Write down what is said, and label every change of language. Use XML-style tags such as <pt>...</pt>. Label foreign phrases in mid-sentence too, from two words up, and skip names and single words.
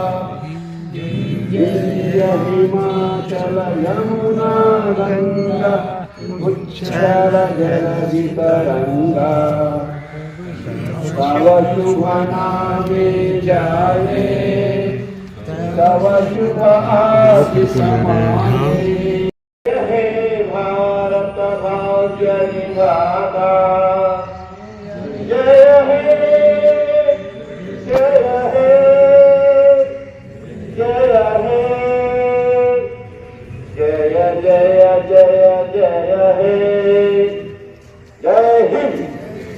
<bn>বিন্ধ্য হিমাচল যমুনা গঙ্গা উচ্ছল জলধি তরঙ্গ তব শুভ নামে জানে তব শুভ আশিস মাগে হে ভারত ভাগ্যবিধাতা জয় হে জয় হে জয় হে জয় জয় জয় জয় হে</bn> <hi>जय हिंद।</hi>